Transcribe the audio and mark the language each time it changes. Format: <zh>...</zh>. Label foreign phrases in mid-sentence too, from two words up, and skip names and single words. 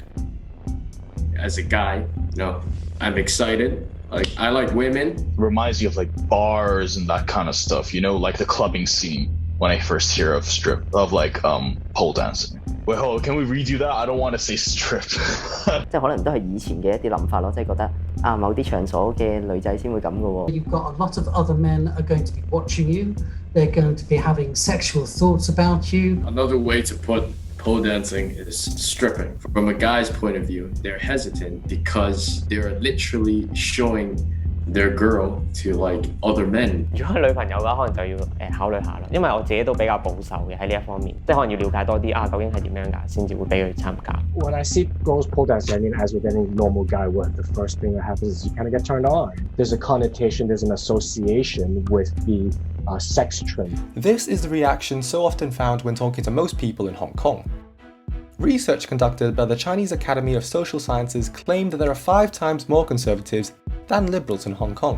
<en>As a guy, I'm excited. Like, I like women. Reminds you of like bars and that kind of stuff, like the clubbing scene when I first hear of pole dancing. Wait, hold on, can we redo that? I don't want to say strip.</en> <yue>即係可能都係以前嘅一啲諗法咯，即係覺得某啲場所嘅女仔先會咁嘅喎。</yue> <en>You've got a lot of other men are going to be watching you. They're going to be having sexual thoughts about you. Another way to put pole dancing is stripping. From a guy's point of view, they're hesitant because they're literally showing their girl to like other men.</en> <yue>如果係女朋友嘅話，可能就要考慮下啦，因為我自己都比較保守嘅喺呢一方面，即係可能要了解多啲究竟係點樣㗎，先至會俾佢參加。</yue> <en>When I see girls pole dancing, I mean, as with any normal guy would, the first thing that happens is you kind of get turned on. There's a connotation, there's an association with the sex trim. This is the reaction so often found when talking to most people in Hong Kong. Research conducted by the Chinese Academy of Social Sciences claimed that there are 5 times more conservatives than liberals in Hong Kong.</en>